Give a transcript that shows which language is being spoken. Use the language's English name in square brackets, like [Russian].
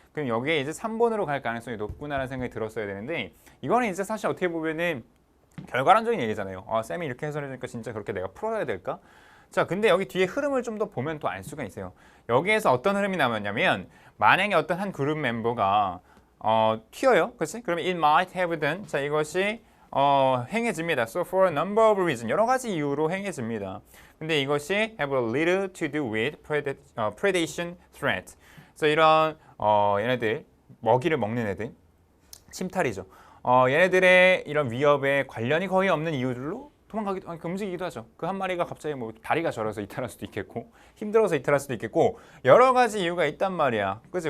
[Korean] 그럼 여기에 이제 3번으로 갈 가능성이 높구나라는 생각이 들었어야 되는데 이거는 이제 사실 어떻게 보면은 결과론적인 얘기잖아요. 쌤이 이렇게 해설해주니까 진짜 그렇게 내가 풀어야 될까? 자, 근데 여기 뒤에 흐름을 좀 더 보면 또 알 수가 있어요. 여기에서 어떤 흐름이 나왔냐면 만약에 어떤 한 그룹 멤버가 튀어요. 그렇지? 그러면 [English] it might have done. [Korean] 자, 이것이 행해집니다. [English] So for a number of reasons. [Korean] 여러 가지 이유로 행해집니다. 근데 이것이 [English] have a little to do with predation threat. [Korean] 그래서 이런 얘네들 먹이를 먹는 애들 침탈이죠. 얘네들의 이런 위협에 관련이 거의 없는 이유들로 움직이기도 하죠. 그 한 마리가 갑자기 뭐 다리가 저려서 이탈할 수도 있겠고 힘들어서 이탈할 수도 있겠고 여러 가지 이유가 있단 말이야. 그치?